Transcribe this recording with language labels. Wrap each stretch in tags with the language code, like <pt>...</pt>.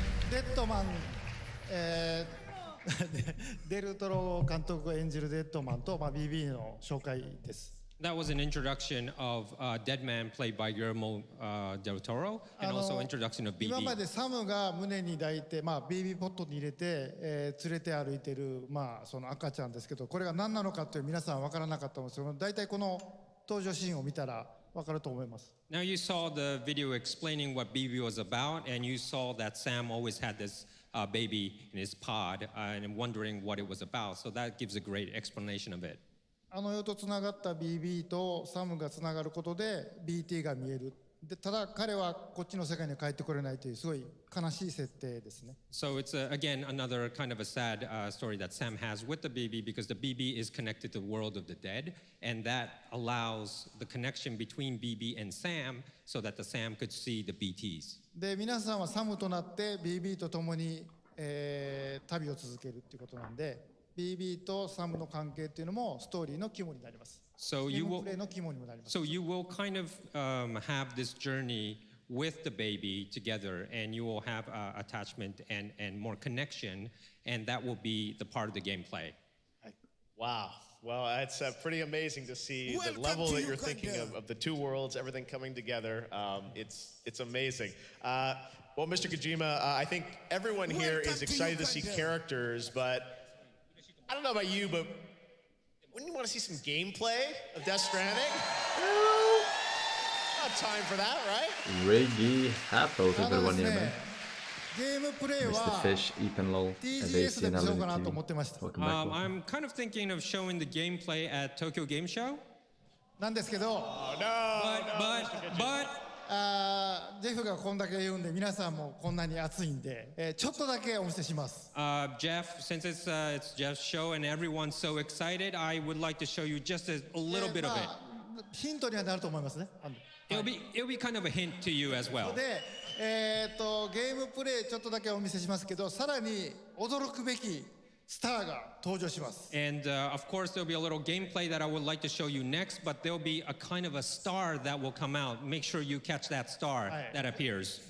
<ja>デッドマン、デルトロ監督が演じるデッドマンと、BB の紹介です。</ja> <en>That was an introduction of Dead Man played by Guillermo del Toro, and also introduction of BB.</en> <ja>今までサムが胸に抱いて、ベイビーポットに入れて、連れて歩いてる、その赤ちゃんですけど、これが何なのかという皆さん分からなかったんですけど、大体この登場シーンを見たら分かると思います。</ja> <en>Now you saw the video explaining what BB was about, and you saw that Sam always had this baby in his pod, and wondering what it was about. So that gives a great explanation of it.</en> <ja>世とつながった BB とサムがつながることで BT が見える。でただ彼はこっちの世界に帰ってこれないというすごい悲しい設定ですね。</ja> <en>So it's again another kind of a sad story that Sam has with the BB, because the BB is connected to the world of the dead, and that allows the connection between BB and Sam so that the Sam could see the BTs.</en> <ja>で皆さんはサムとなって BB と共に、旅を続けるっていうことなんで。 BB とサムの関係っていうのもストーリーの肝になります。</ja> <en>So you will,</en> <ja>プレイの肝にもなります。</ja> <en>So you will kind of have this journey with the baby together, and you will have attachment and more connection, and that will be the part of the gameplay. Wow. Well, it's pretty amazing to see the level that you're thinking of the two worlds, everything coming together. It's amazing. Well, Mr. Kojima, I think everyone here is excited to see characters, but I don't know about you, but wouldn't you want to see some gameplay of Death Stranding? Not time for that, right? Reggie Happel till det var ner med.</en> <ja>ゲームプレイは Mr. Fish, Epen Lol, TGS でしようかなと思ってました。</ja> <en>I'm kind of thinking of showing the gameplay at Tokyo Game Show.</en> <ja>なんですけど、ジェフがこんだけ言うんで皆さんもこんなに熱いんで、ちょっとだけお見せします。</ja> <en>Jeff, since it's Jeff's show and everyone's so excited, I would like to show you just a little bit of it.</en> <ja>ヒントにはなると思いますね。</ja> <en>It'll be kind of a hint to you as well.</en> <ja>で、ゲームプレイちょっとだけお見せしますけど、さらに驚くべきスターが登場します。</ja> <en>And of course there'll be a little gameplay that I would like to show you next, but there'll be a kind of a star that will come out. Make sure you catch that star that appears.</en>